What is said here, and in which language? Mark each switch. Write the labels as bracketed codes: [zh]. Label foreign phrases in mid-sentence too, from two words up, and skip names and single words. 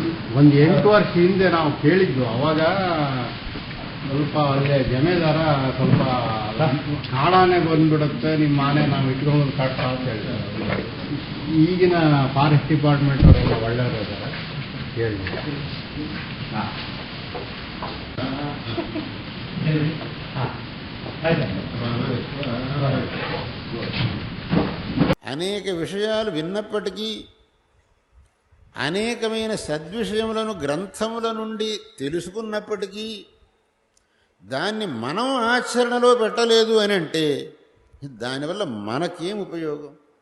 [kn] ಒಂದು 8 ವರ್ಷ ಹಿಂದೆ ನಾವು ಕೇಳಿದ್ದು. ಅವಾಗ ಸ್ವಲ್ಪ ಅಲ್ಲೇ ಜಮೇದಾರ ಸ್ವಲ್ಪ ಕಾಡಾನೆ ಬಂದ್ಬಿಡುತ್ತೆ ನಿಮ್ಮ ಆನೆ ನಾವು ಇಟ್ಕೊಂಡು ಕಟ್ಟ ಅಂತ ಹೇಳ್ತಾರೆ. ಈಗಿನ ಫಾರೆಸ್ಟ್ ಡಿಪಾರ್ಟ್ಮೆಂಟ್ ಅವರೆಲ್ಲ ಒಳ್ಳೆಯವರು ಇದ್ದಾರೆ ಹೇಳಿ. [te] అనేక విషయాలు విన్నప్పటికీ అనేకమైన సద్విషయములను గ్రంథముల నుండి తెలుసుకున్నప్పటికీ దాన్ని మనం ఆచరణలో పెట్టలేదు అని అంటే దానివల్ల మనకేం ఉపయోగం?